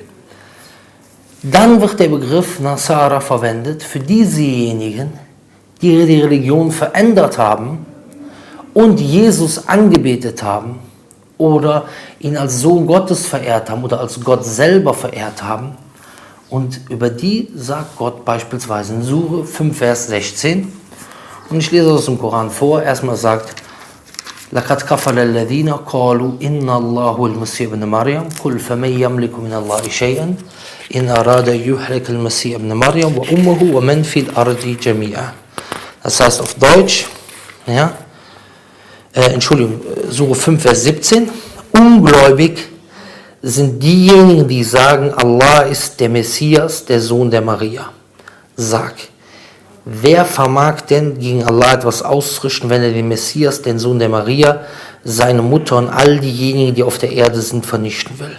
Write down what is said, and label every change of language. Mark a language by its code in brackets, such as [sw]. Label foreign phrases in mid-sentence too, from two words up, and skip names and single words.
[de] Dann wird der Begriff Nasara verwendet für diejenigen, die die Religion verändert haben und Jesus angebetet haben oder ihn als Sohn Gottes verehrt haben oder als Gott selber verehrt haben. Und über die sagt Gott beispielsweise in Sure 5, Vers 16, und ich lese aus dem Koran vor, erstmal sagt, [ar] لَقَدْ كَفَرَ الَّذِينَ قَالُوا إِنَّ اللَّهُ الْمَسِيحَ ابْنَ مَرْيَمَ قُلْ فَمَنْ يَمْلِكُ مِنَ اللَّهِ شَيْئًا إِنْ أَرَادَ يُهْلِكَ الْمَسِيحَ ابْنَ مَرْيَمَ وَأُمَّهُ وَمَنْ فِي الْأَرْضِ جَمِيعًا. [de] Das heißt auf Deutsch, ja, Sure 5, Vers 17, ungläubig sind diejenigen, die sagen, Allah ist der Messias, der Sohn der Maria. Sag, wer vermag denn gegen Allah etwas auszurichten, wenn er den Messias, den Sohn der Maria, seine Mutter und all diejenigen, die auf der Erde sind, vernichten will?